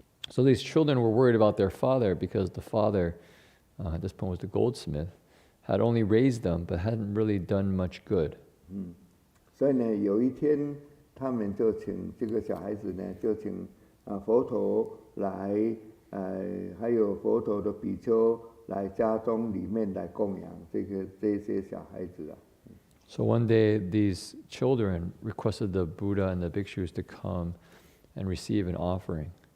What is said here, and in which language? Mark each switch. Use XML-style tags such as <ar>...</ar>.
<en>So these children were worried about their father because the father, at this point was the goldsmith, had only raised them but hadn't really done much good.</en> <zh>所以呢，有一天他们就请这个小孩子呢，就请佛陀来，还有佛陀的比丘来家中里面来供养这些小孩子啊。</zh> <en>So one day these children requested the Buddha and the bhikshus to come and receive an offering.</en>